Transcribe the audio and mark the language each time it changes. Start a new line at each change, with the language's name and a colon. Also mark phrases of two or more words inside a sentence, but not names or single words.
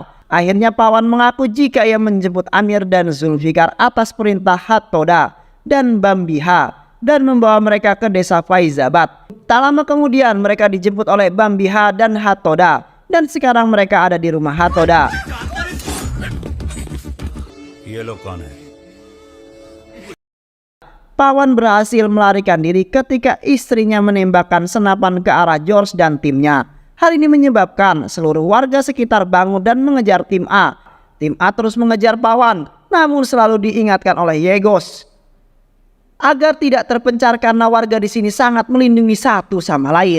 Indonesian: Akhirnya Pawan mengaku jika ia menjemput Amir dan Zulfikar atas perintah Hattoda dan Bambiha dan membawa mereka ke desa Faizabad. Tak lama kemudian mereka dijemput oleh Bambiha dan Hatoda, dan sekarang mereka ada di rumah Hatoda.
Hindi: ये लोग कौन है?
Indonesian: Pawan berhasil melarikan diri ketika istrinya menembakkan senapan ke arah George dan timnya. Hal ini menyebabkan seluruh warga sekitar bangun dan mengejar tim A. Tim A terus mengejar Pawan, namun selalu diingatkan oleh Yegos agar tidak terpencar karena warga di sini sangat melindungi satu sama lain.